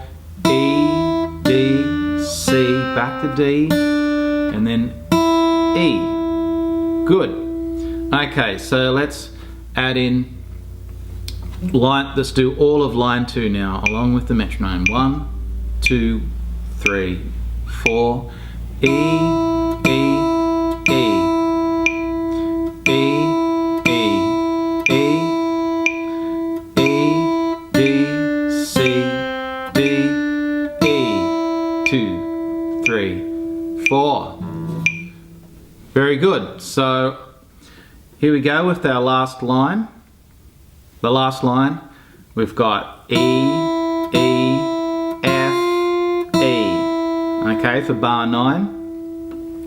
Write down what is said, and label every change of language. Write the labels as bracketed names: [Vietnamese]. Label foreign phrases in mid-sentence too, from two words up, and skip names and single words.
[English] E, D, C, back to D, and then E. Good. Okay, so let's add in let's do all of line 2 now, along with the metronome. 1, 2, 3, 4. E, E, E, E, E, E, E, D, C, D, E, 2, 3, 4. Very good. So here we go with our last line. The last line, we've got E, E, F, E. Okay, for bar 9.